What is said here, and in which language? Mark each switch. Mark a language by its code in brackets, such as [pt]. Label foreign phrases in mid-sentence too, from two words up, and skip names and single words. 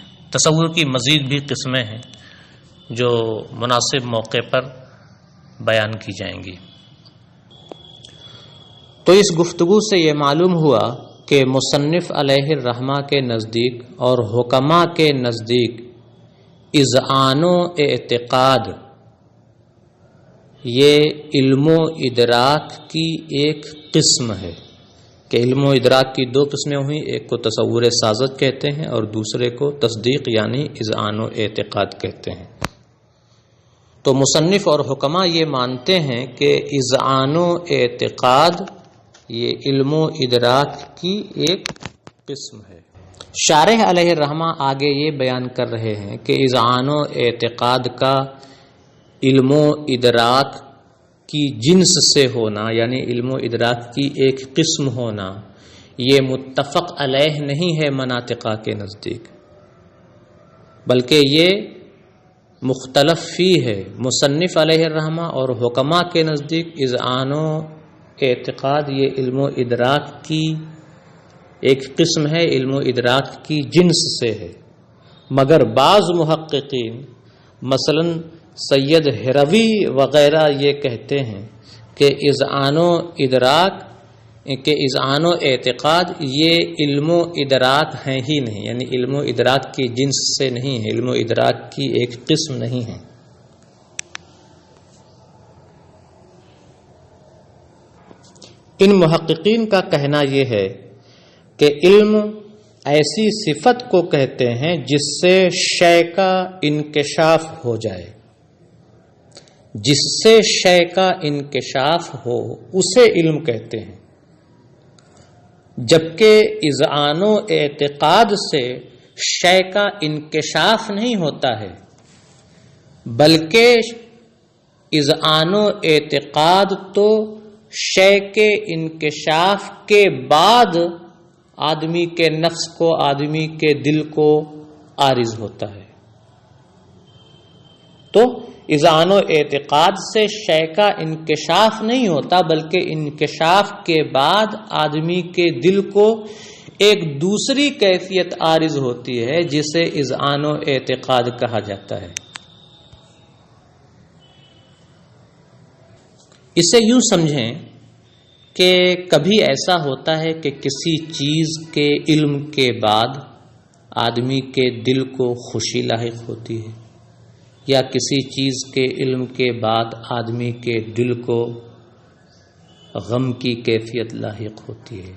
[ur] تصور کی مزید بھی قسمیں ہیں جو مناسب موقع پر بیان کی جائیں گی۔ تو اس گفتگو سے یہ معلوم ہوا کہ مصنف علیہ الرحمہ کے نزدیک اور حکماء کے نزدیک اذعان و اعتقاد یہ علم و ادراک کی ایک قسم ہے، کہ علم و ادراک کی 2 قسمیں ہوئیں، ایک کو تصور سازت کہتے ہیں اور دوسرے کو تصدیق یعنی اذعان و اعتقاد کہتے ہیں۔ تو مصنف اور حکماء یہ مانتے ہیں کہ اذعان و اعتقاد یہ علم و ادراک کی ایک قسم ہے۔ شارح علیہ الرحمہ آگے یہ بیان کر رہے ہیں کہ اذعان و اعتقاد کا علم و ادراک کی جنس سے ہونا، یعنی علم و ادراک کی ایک قسم ہونا، یہ متفق علیہ نہیں ہے مناطقہ کے نزدیک، بلکہ یہ مختلف فی ہے۔ مصنف علیہ الرحمہ اور حکماء کے نزدیک اذعان و اعتقاد یہ علم و ادراک کی ایک قسم ہے، علم و ادراک کی جنس سے ہے، مگر بعض محققین مثلا سید ہروی وغیرہ یہ کہتے ہیں کہ اذعان و اعتقاد یہ علم و ادراک ہیں ہی نہیں، یعنی علم و ادراک کی جنس سے نہیں ہے، علم و ادراک کی ایک قسم نہیں ہے۔ ان محققین کا کہنا یہ ہے کہ علم ایسی صفت کو کہتے ہیں جس سے شے کا انکشاف ہو جائے، جس سے شے کا انکشاف ہو اسے علم کہتے ہیں، جبکہ اذعان و اعتقاد سے شے کا انکشاف نہیں ہوتا ہے، بلکہ اذعان و اعتقاد تو شے کے انکشاف کے بعد آدمی کے نفس کو، آدمی کے دل کو عارض ہوتا ہے۔ تو اذعان و اعتقاد سے شے کا انکشاف نہیں ہوتا، بلکہ انکشاف کے بعد آدمی کے دل کو ایک دوسری کیفیت عارض ہوتی ہے جسے اذعان و اعتقاد کہا جاتا ہے۔ اسے یوں سمجھیں کہ کبھی ایسا ہوتا ہے کہ کسی چیز کے علم کے بعد آدمی کے دل کو خوشی لاحق ہوتی ہے، یا کسی چیز کے علم کے بعد آدمی کے دل کو غم کی کیفیت لاحق ہوتی ہے۔